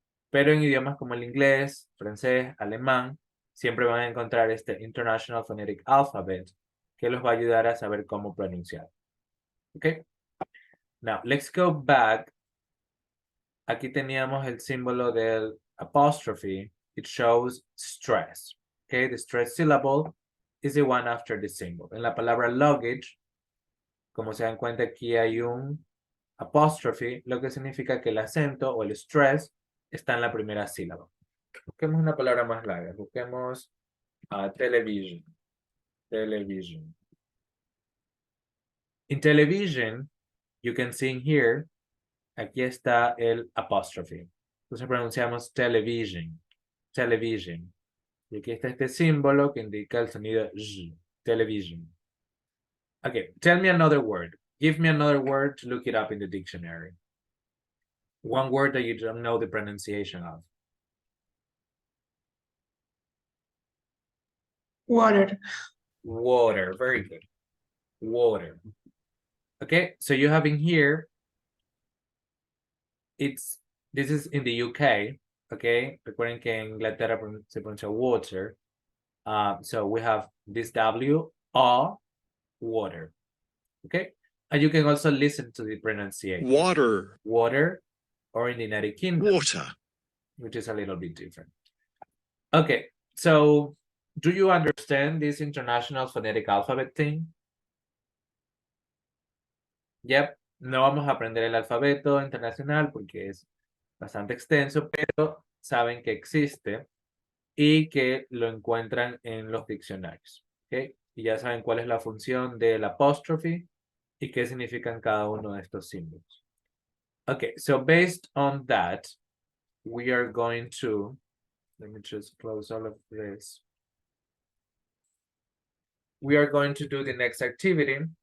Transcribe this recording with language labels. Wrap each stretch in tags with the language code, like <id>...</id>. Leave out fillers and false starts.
<es>Pero en idiomas como el inglés, francés, alemán, siempre van a encontrar este International Phonetic Alphabet que los va a ayudar a saber cómo pronunciar. Okay?</es> <en>Now, let's go back.</en> <es>Aquí teníamos el símbolo del apostrophe.</es> <en>It shows stress. Okay, the stress syllable is the one after the symbol.</en> <es>En la palabra luggage, como se dan cuenta, aquí hay un apostrophe, lo que significa que el acento o el stress está en la primera sílaba. Busquemos una palabra más larga. Busquemos television. Television. In television, you can see in here, aquí está el apostrophe. Entonces pronunciamos television. Television. Y aquí está este símbolo que indica el sonido Z.</es> <en>Television. Okay, tell me another word. Give me another word to look it up in the dictionary. One word that you don't know the pronunciation of. Water. Water, very good. Water. Okay, so you have in here, this is in the UK, okay?</en> <es>Recuerden que en Inglaterra se pronuncia</es> <en>water. So we have this W, water, okay? And you can also listen to the pronunciation. Water. Water, or in the United Kingdom. Water. Which is a little bit different. Okay, so do you understand this International Phonetic Alphabet thing?</en> <es>Yep, no vamos a aprender el alfabeto internacional porque es bastante extenso, pero saben que existe y que lo encuentran en los diccionarios, ¿ok? Y ya saben cuál es la función del apóstrofe y qué significan cada uno de estos símbolos.</es> <en>Okay, so based on that, we are going to, let me just close all of this. We are going to do the next activity,</en>